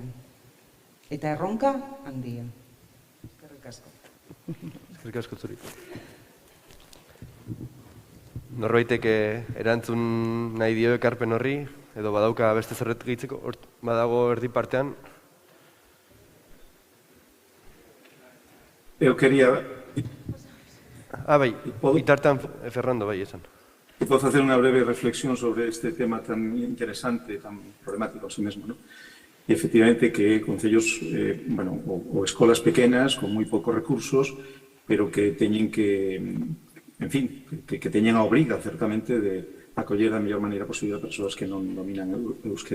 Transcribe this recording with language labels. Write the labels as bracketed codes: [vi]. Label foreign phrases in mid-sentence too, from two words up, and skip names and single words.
[eu] Eta erronka handia. Eskerrik asko. Eskerrik asko zuri. Norbaitek erantzun nahi dio ekarpen horri, edo badauka beste zerbait gehitzeko, badago erdi partean? [gl] Eu quería... [eu] Bai, bitartean Fernando, bai, esan. [es] Puedo hacer una breve reflexión sobre este tema tan interesante, tan problemático a sí mismo, ¿no? Y efectivamente [gl] que concellos, o escolas pequenas [es] con muy pocos recursos, [gl] pero que teñen que, en fin, que teñen a obriga, certamente, de acoller da mellor maneira posible a persoas que non dominan o euskera.